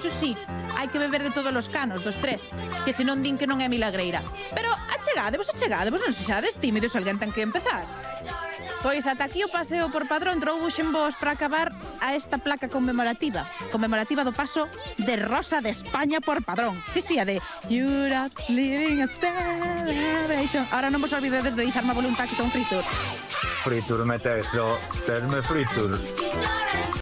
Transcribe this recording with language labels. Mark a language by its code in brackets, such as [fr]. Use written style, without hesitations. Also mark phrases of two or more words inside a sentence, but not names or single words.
[gl] Iso sí, hai que beber de todos os canos, dos 3, que senón din que non é milagreira. Pero achegadevos, non sexades tímidos, alguén ten que empezar. Pois ata aquí o paseo por Padrón trouxenvos para acabar a esta placa conmemorativa do paso de Rosa de España por Padrón. Sí, a de Europe's living a celebration. Ahora non vos olvidedes de deixarme a voluntad que está un fritur. Fritur me teso, tesme fritur.